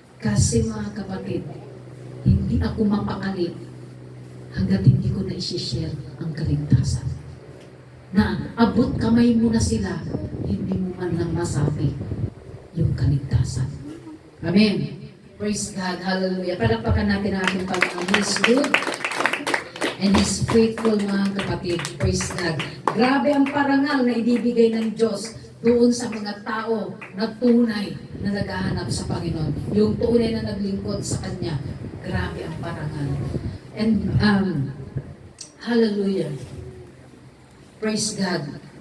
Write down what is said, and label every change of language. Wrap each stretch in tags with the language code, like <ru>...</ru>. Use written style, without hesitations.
<tl>Kasi mga kapatid, hindi ako mapakali hanggat hindi ko na isi-share ang kaligtasan. Na abot kamay mo na sila, hindi mo man lang masabi yung kaligtasan. Amen.</tl> <en>Praise God.</en> <tl>Hallelujah. Palakpakan natin ang ating Panginoon.</tl> <en>He's good and He's faithful,</en> <tl>mga kapatid.</tl> <en>Praise God.</en> <tl>Grabe ang parangal na ibibigay ng Diyos doon sa mga tao na tunay na naghahanap sa Panginoon. Yung tunay na naglingkod sa Kanya. Grabe ang parangal.</tl> <en>And, hallelujah. Praise God.</en>